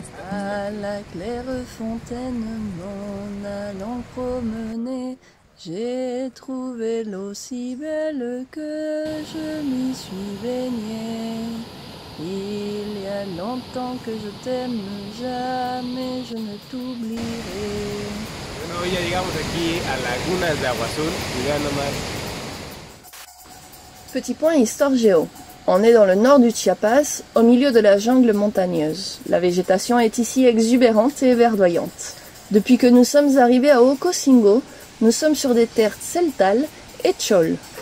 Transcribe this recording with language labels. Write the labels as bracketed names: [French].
[French] À la claire fontaine, m'en allant promener, j'ai trouvé l'eau si belle que je m'y suis baignée. Il y a longtemps que je t'aime, jamais je ne t'oublierai. [Spanish] Bueno, hoy ya llegamos aquí a Lagunas de Agua Azul y vean nomás. [French] Petit point histoire géo. On est dans le nord du Chiapas, au milieu de la jungle montagneuse. La végétation est ici exubérante et verdoyante. Depuis que nous sommes arrivés à Ocosingo, nous sommes sur des terres celtales et tchol.